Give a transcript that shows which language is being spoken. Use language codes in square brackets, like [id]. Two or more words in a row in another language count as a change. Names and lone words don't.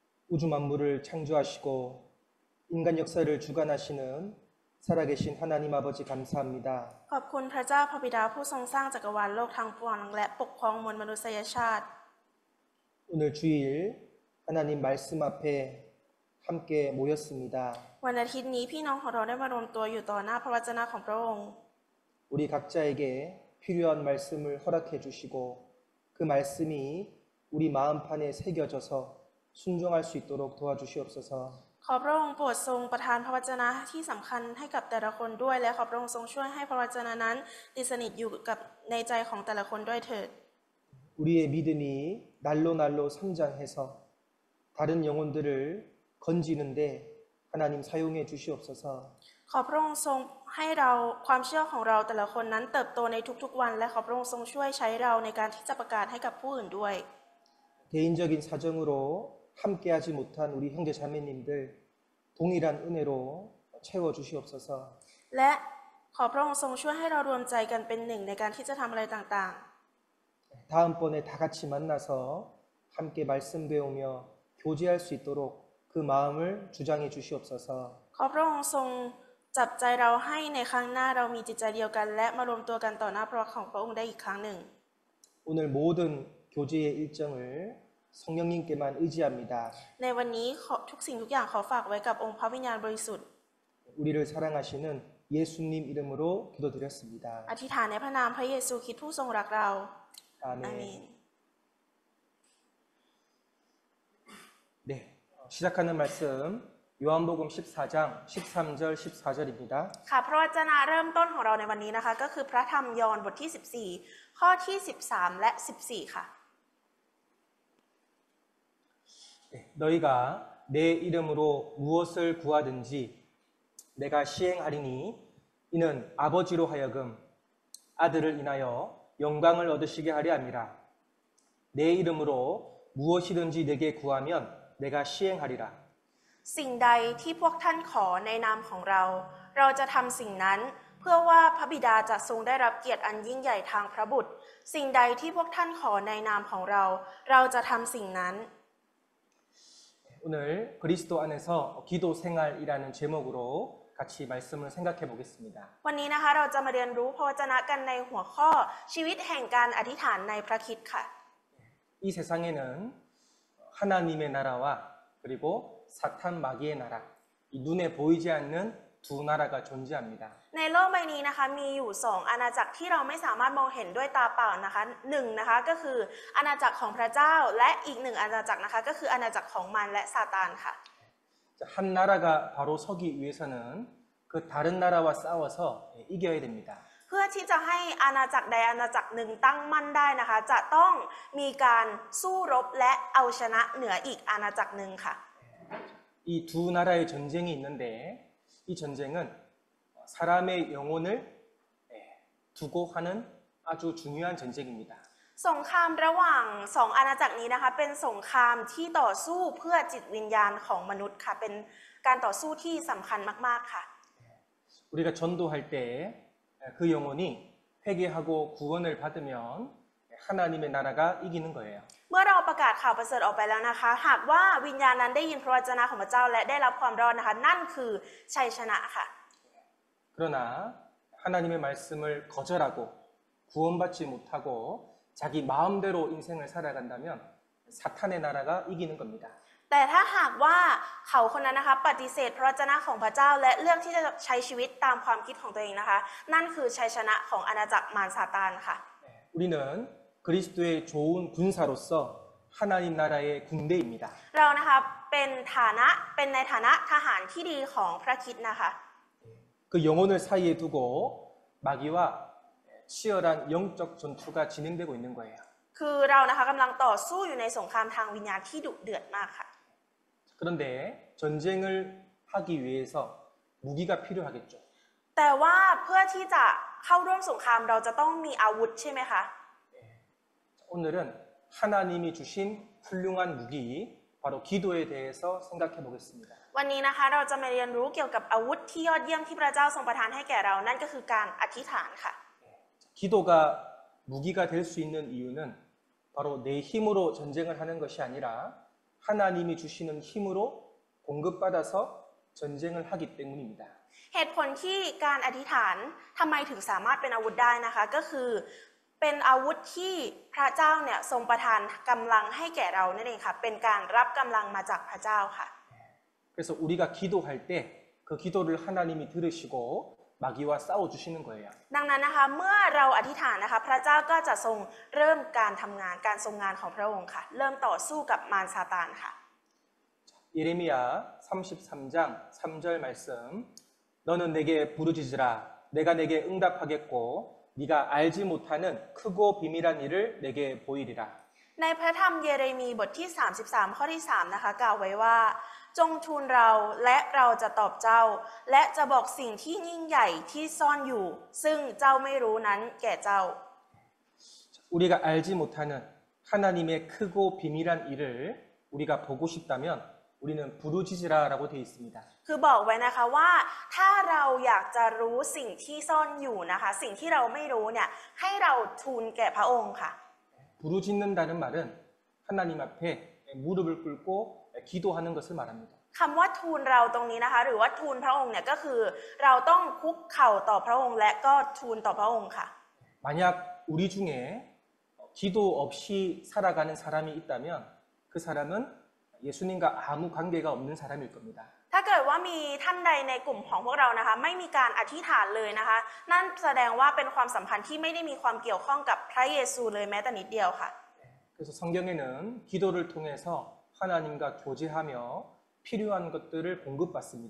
[ko] 우주 만물을 창조하시고 인간 역사를 주관하시는 살아계신 하나님 아버지 감사합니다. [th] ขอบคุณพระเจ้าพระบิดาผู้ทรงสร้างจักรวาลโลกทั้งปวงและปกครองมวลมนุษยชาติ [ko] 오늘 주일 하나님 말씀 앞에 함께 모였습니다. [th] วันอาทิตย์นี้พี่น้องของเราได้มารวมตัวอยู่ต่อหน้าพระวจนะของพระองค์ [ko] 우리 각자에게 필요한 말씀을 허락해 주시고 그 말씀이 우리 마음판에 새겨져서 순종할 수 있도록 도와주시옵소서. [th] ขอพระองค์โปรดทรงประทานพระวจนะที่สำคัญให้กับแต่ละคนด้วยและขอพระองค์ทรงช่วยให้พระวจนะนั้นติดสนิทอยู่กับในใจของแต่ละคนด้วยเถิด [ko] 우리의 믿음이 날로 날로 성장해서 다른 영혼들을 건지는데 하나님 사용해 주시옵소서. [th] ขอพระองค์ทรงให้เราความเชื่อของเราแต่ละคนนั้นเติบโตในทุกๆวันและขอพระองค์ทรงช่วยใช้เราในการที่จะประกาศให้กับผู้อื่นด้วย [ko] 개인적인 사정으로 함께하지 못한 우리 형제 자매님들 동일한 은혜로 채워 주시옵소서. [th] และขอพระองค์ทรงช่วยให้เรารวมใจกันเป็นหนึ่งในการที่จะทำอะไรต่าง [ko] 다음번에 다 같이 만나서 함께 말씀 배우며 교제할 수 있도록 그 마음을 주장해 주시옵소서. [th] ๆขอพระองค์ทรงจับใจเราให้ในครั้งหน้าเรามีจิตใจเดียวกันและมารวมตัวกันต่อหน้าพระพักตร์ของพระองค์ได้อีกครั้งหนึ่ง [ko] 오늘 모든 교제의 일정을 성령님께만 의지합니다. [th] ในวันนี้ทุกสิ่งทุกอย่างขอฝากไว้กับองค์พระวิญญาณบริสุทธิ์ [ko] 우리를 사랑하시는 예수님 이름으로 기도드렸습니다. [th] อธิษฐานในพระนามพระเยซูคริสต์ผู้ทรงรักเรา อาเม [ko] 아멘. น 네, 시작하는 말씀 요한복음 14장 13절 14절입니다. [th] ค่ะพระวจนะเริ่มต้นของเราในวันนี้นะคะก็คือพระธรรมยอห์นบทที่14ข้อที่13และ14ค่ะ [ko] 네, 너희가 내 이름으로 무엇을 구하든지 내가 시행하리니 이는 아버지로 하여금 아들을 인하여 영광을 얻으시게 하려 함이라. 내 이름으로 무엇이든지 내게 구하면 내가 시행하리라. [th] สิ่งใดที่พวกท่านขอในนามของเรา เราจะทำสิ่งนั้นเพื่อว่าพระบิดาจะทรงได้รับเกียรติอันยิ่งใหญ่ทางพระบุตร สิ่งใดที่พวกท่านขอในนามของเรา เราจะทำสิ่งนั้น [ko] 오늘 그리스도 안에서 기도 생활이라는 제목으로 같이 말씀을 생각해 보겠습니다. [th] วันนี้นะคะเราจะมาเรียนรู้พระวจนะกันในหัวข้อชีวิตแห่งการอธิษฐานในพระคริสต์ค่ะ [ko] 이 세상에는 하나님의 나라와 그리고 사탄 마귀의 나라, 이 눈에 보이지 않는 두 나라가 존재합니다. [th] ในโลกใบนี้นะคะมีอยู่2อาณาจักรที่เราไม่สามารถมองเห็นด้วยตาเปล่านะคะหนึ่งนะคะก็คืออาณาจักรของพระเจ้าและอีกหนึ่งอาณาจักรนะคะก็คืออาณาจักรของมันและซาตานค่ะ [ko] 한 나라가 바로 서기 위해서는 그 다른 나라와 싸워서 이겨야 됩니다. [th] เพื่อที่จะให้อาณาจักรใดอาณาจักรหนึ่งตั้งมั่นได้นะคะจะต้องมีการสู้รบและเอาชนะเหนืออีกอาณาจักรหนึ่งค่ะ [ko] 이 두 나라의 전쟁이 있는데 이 전쟁은 사람의 영혼을 두고 하는 아주 중요한 전쟁입니다. [th] สงครามระหว่าง2อาณาจักรนี้นะคะเป็นสงครามที่ต่อสู้เพื่อจิตวิญญาณของมนุษย์ค่ะเป็นการต่อสู้ที่สำคัญมากๆค่ะ [ko] 우리가 전도할 때 그 영혼이 회개하고 구원을 받으면 하나님의 나라가 이기는 거예요. [th] เมื่อเราประกาศข่าวประเสริฐออกไปแล้วนะคะหากว่าวิญญาณนั้นได้ยินพระวจนะของพระเจ้าและได้รับความรอดนะคะนั่นคือชัยชนะค่ะ [ko] 그러나 하나님의 말씀을 거절하고 구원받지 못하고 자기 마음대로 인생을 살아간다면 사탄의 나라가 이기는 겁니다. [th] แต่ถ้าหากว่าเขาคนนั้นนะคะปฏิเสธพระวจนะของพระเจ้าและเลือกที่จะใช้ชีวิตตามความคิดของตัวเองนะคะนั่นคือชัยชนะของอาณาจักรมารซาตานค่ะ [ko] 우리는 그리스도의 좋은 군사로서 하나님 나라의 군대입니다. [th] เรานะคะเป็นในฐานะทหารที่ดีของพระคริสต์นะคะ [ko] 그 영혼을 사이에 두고 마귀와 치열한 영적 전투가 진행되고 있는 거예요. [th] คือเรานะคะกำลังต่อสู้อยู่ในสงครามทางวิญญาณที่ดุเดือดมากค่ะ [ko] 그런데 전쟁을 하기 위해서 무기가 필요하겠죠. [th] แต่ว่าเพื่อที่จะเข้าร่วมสงครามเราจะต้องมีอาวุธใช่ไหมคะ [ko] 오늘은 하나님이 주신 훌륭한 무기, 바로 기도에 대해서 생각해 보겠습니다. [th] วันนี้นะคะเราจะมาเรียนรู้เกี่ยวกับอาวุธที่ยอดเยี่ยมที่พระเจ้าทรงประทานให้แก่เรานั่นก็คือการอธิษฐานค่ะ [ko] 기도가 무기가 될 수 있는 이유는 바로 내 힘으로 전쟁을 하는 것이 아니라 하나님이 주시는 힘으로 공급받아서 전쟁을 하기 때문입니다. [th] เหตุผลที่การอธิษฐานทำไมถึงสามารถเป็นอาวุธได้นะคะก็คือเป็นอาวุธที่พระเจ้าเนี่ยทรงประทานกำลังให้แก่เรานั่นเองค่ะเป็นการรับกำลังมาจากพระเจ้าค่ะ [ko] 그래서 우리가 기도할 때 그 기도를 하나님이 들으시고 마귀와 싸워 주시는 거예요. [th] ดังนั้นนะคะเมื่อเราอธิษฐานนะคะพระเจ้าก็จะทรงเริ่มการทำงานการทรงงานของพระองค์ค่ะเริ่มต่อสู้กับมารซาตานค่ะ [ko] 예레미야 33장 3절 말씀 너는 내게 부르짖으라 내가 내게 응답하겠고 네가 알지 못하는 크고 비밀한 일을 내게 보이리라. [th] ในพระธรรมเยเรมีบทที่33ข้อที่3นะคะกล่าวไว้ว่าจงทูลเราและเราจะตอบเจ้าและจะบอกสิ่งที่ยิ่งใหญ่ที่ซ่อนอยู่ซึ่งเจ้าไม่รู้นั้นแก่เจ้า [ko] 우리가 알지 못하는 하나님의 크고 비밀한 일을 우리가 보고 싶다면 우리는 부르짖으라라고 되어 있습니다. [th] คือบอกไว้นะคะว่าถ้าเราอยากจะรู้สิ่งที่ซ่อนอยู่นะคะสิ่งที่เราไม่รู้เนี่ยให้เราทูลแก่พระองค์ค่ะ [ko] 부르짖는다는 말은 하나님 앞에 무릎을 꿇고 기도하는 것을 말합니다. [th] คำว่าทูลเราตรงนี้นะคะหรือว่าทูลพระองค์เนี่ยก็คือเราต้องคุกเข่าต่อพระองค์และก็ทูลต่อพระองค์ค่ะ [ko] 만약 우리 중에 기도 없이 살아가는 사람이 있다면 그 사람은 예수님과 아무 관계가 없는 사람일 겁니다. [th] ถ้าเกิดว่ามีท่านใดในกลุ่มของพวกเรานะคะไม่มีการอธิษฐานเลยนะคะนั่นแสดงว่าเป็นความสัมพันธ์ที่ไม่ได้มีความเกี่ยวข้องกับพระเยซูเลยแม้แต่นิดเดียวค่ะ [ko] 그래서 성경에는 기도를 통해서 하나님과 교제하며 필요한 것들을 공급받습니다.